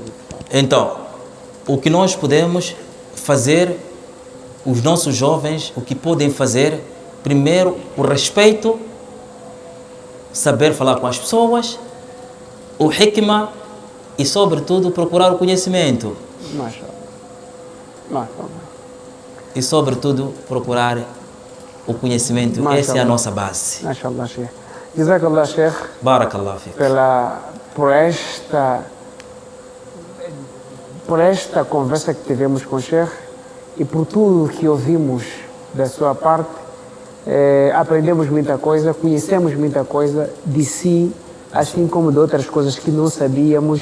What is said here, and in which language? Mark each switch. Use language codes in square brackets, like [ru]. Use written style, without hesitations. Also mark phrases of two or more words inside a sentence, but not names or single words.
[pt] Então, o que nós podemos fazer, os nossos jovens, o que podem fazer, primeiro, o respeito, saber falar com as pessoas, o hikmah e, sobretudo, procurar o conhecimento. E, sobretudo, procurar o conhecimento. Essa é a nossa base. [ar] ما شاء الله، شيخ. جزاك الله، شيخ. بارك الله فيك. [pt] Por esta conversa que tivemos com o Sheikh e por tudo que ouvimos da sua parte, aprendemos muita coisa, conhecemos muita coisa de si, assim como de outras coisas que não sabíamos.